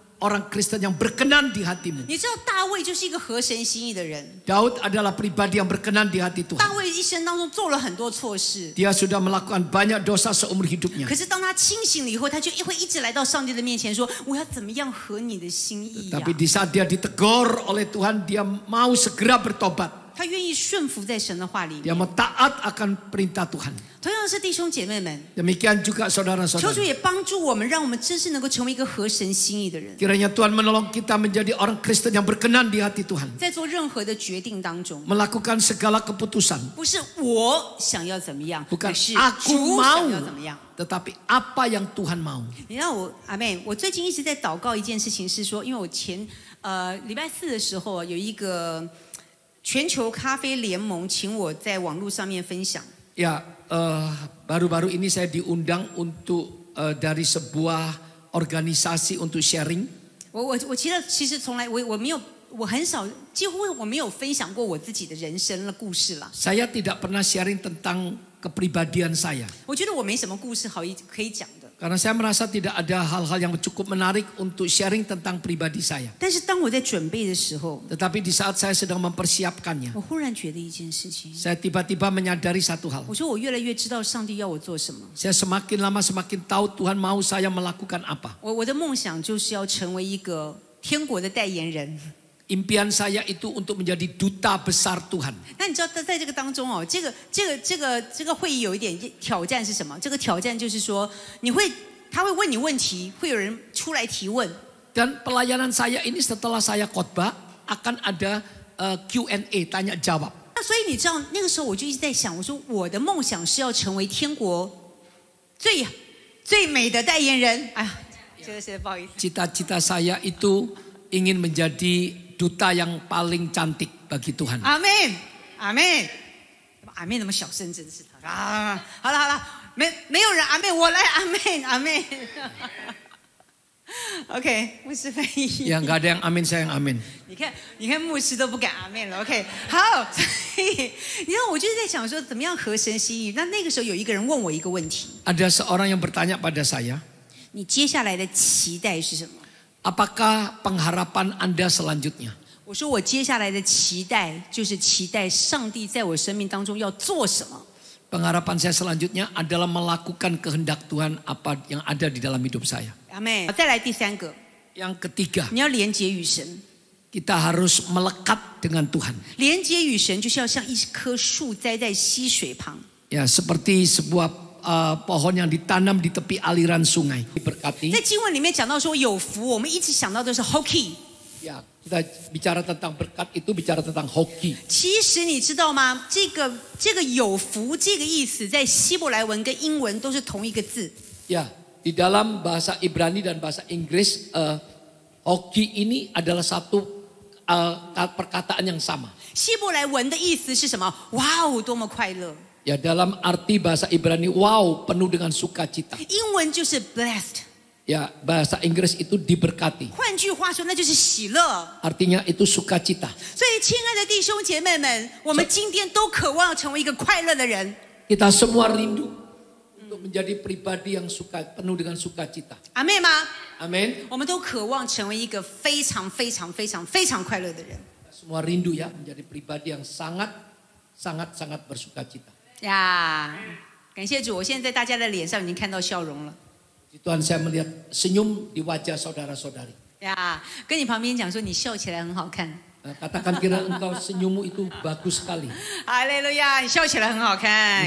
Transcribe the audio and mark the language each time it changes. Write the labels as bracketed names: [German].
[Indonesian] orang Kristen yang berkenan di hatimu. [Chinese] 你知道大卫就是一个合神心意的人。 [Indonesian] Daud adalah pribadi yang berkenan di hati Tuhan. [Chinese] 大卫一生当中做了很多错事， [Indonesian] Dia sudah melakukan banyak dosa seumur hidupnya. [Chinese] 可是当他清醒了以后，他就会一直来到上帝的面前说：“我要怎么样合你的心意呀、 [Indonesian] Tapi di saat dia ditegur oleh Tuhan, dia mau segera bertobat. [Chinese] 他愿意顺服在神的话里 [Indonesian] Dia [Chinese] 面。 [Indonesian] mau taat akan perintah Tuhan. [Chinese] 同样是弟兄姐妹们， [Indonesian] Demikian juga [Chinese] 求主 [Indonesian] saudara-saudara. [Chinese] 也帮助我们，让我们真是能够成为一个合神心意的人， [Indonesian] Kiranya Tuhan menolong kita menjadi orang Kristen yang berkenan di hati Tuhan. [Chinese] 在做任何的决定当中， [Indonesian] Melakukan segala keputusan. [Chinese] 不是我想要怎么样， [Indonesian] Bukan [Chinese] 而是 [Indonesian] aku [Chinese] 主 [Indonesian] mau, [Chinese] 想要怎么样。 [Indonesian] tetapi apa yang Tuhan mau. [Chinese] 你知道阿妹，我最近一直在祷告一件事情，是说，因为我礼拜4的时候有一个全球咖啡联盟请我在网络上面分享。 [Indonesian] Ya, baru-baru ini saya diundang untuk dari sebuah organisasi untuk sharing. [Chinese] 我其实从来我没有，我很少，几乎我没有分享过我自己的人生的故事啦。 [Indonesian] Saya tidak pernah sharing tentang kepribadian saya. [Chinese] 我觉得我没什么故事可以讲的。 [Indonesian] Karena saya merasa tidak ada hal-hal yang cukup menarik untuk sharing tentang pribadi saya. [Chinese] 但是当我在准备的时候， [Indonesian] Tetapi di saat saya sedang mempersiapkannya, [Chinese] 我忽然觉得一件事情， [Indonesian] saya tiba-tiba menyadari satu hal. [Chinese] 我说我越来越知道上帝要我做什么。 [Indonesian] Saya semakin lama semakin tahu Tuhan mau saya melakukan apa. [Chinese] 我的梦想就是要成为一个天国的代言人。 [Indonesian] Impian saya itu untuk menjadi duta besar Tuhan. [Chinese] 那你知道在这个当中哦，这个会议有一点挑战是什么？这个挑战就是说，他会问你问题，会有人出来提问。 [Indonesian] Dan pelayanan saya ini setelah saya khotbah akan ada Q&A, tanya jawab. [Chinese] 那所以你知道那个时候我就一直在想，我说我的梦想是要成为天国最美的代言人。哎呀，这个是不好意思。 [Indonesian] Cita-cita saya itu ingin menjadi duta yang paling cantik bagi Tuhan. [Chinese] 阿妹，阿妹，阿妹那么小声，真是的啊！好了，没有人阿妹，我来阿妹。 OK， 牧师翻译。 [Indonesian] Ya nggak ada yang amin, saya yang amin. [Chinese] 你看牧师都不敢阿妹了。OK， 好，所以你知道我就是在想说，怎么样合神心意？那个时候有一个人问我一个问题， [Indonesian] Ada seorang yang bertanya pada saya, [Chinese] 你接下来的期待是什么？ [Indonesian] apakah pengharapan Anda selanjutnya? [Chinese] 我说我接下来的期待就是期待上帝在我生命当中要做什么。 [Indonesian] Pengharapan saya selanjutnya adalah melakukan kehendak Tuhan apa yang ada di dalam hidup saya. [Chinese] 阿妹，再来第三个， [Indonesian] Yang ketiga, [Chinese] 你要连接与神。 [Indonesian] kita harus melekat dengan Tuhan. [Chinese] 连接与神就是要像一棵树栽在溪水旁。 [Indonesian] Ya, seperti sebuah pohon yang ditanam di tepi aliran sungai. Diberkati. [Chinese] 在经文里面讲到说有福，我们一直想到的是 hockey。 [Indonesian] Ya, kita bicara tentang berkat itu bicara tentang hoki. [Chinese] 其实你知道吗？这个有福这个意思，在希伯来文跟英文都是同一个字。 [Indonesian] Ya, di dalam bahasa Ibrani dan bahasa Inggris, hoki ini adalah satu perkataan yang sama. [Chinese] 希伯来文的意思是什么？哇哦，多么快乐！ [Indonesian] Ya, dalam arti bahasa Ibrani, wow, penuh dengan sukacita. [Chinese] 英文就是 blessed。 [Indonesian] Ya, bahasa Inggris itu diberkati. [Chinese] 换句话说，那就是喜乐。 [Indonesian] Artinya itu sukacita. [Chinese] 所以，亲爱的弟兄姐妹们，我们今天都渴望成为一个快乐的人。 [Indonesian] Kita semua rindu untuk menjadi pribadi yang penuh dengan sukacita. [Chinese] 阿妹吗？ [Indonesian] Amin. [Chinese] 我们都渴望成为一个非常快乐的人。 [Indonesian] Semua rindu ya menjadi pribadi yang sangat bersukacita. [Chinese] 呀，感谢主！我现在在大家的脸上已经看到笑容了。 [Indonesian] Tuhan, saya melihat senyum di wajah saudara-saudari. [Chinese] 呀，跟你旁边讲说，你笑起来很好看。 [Indonesian] Katakan kira engkau senyummu itu bagus sekali. [Chinese] 哈利路亚，你笑起来很好看。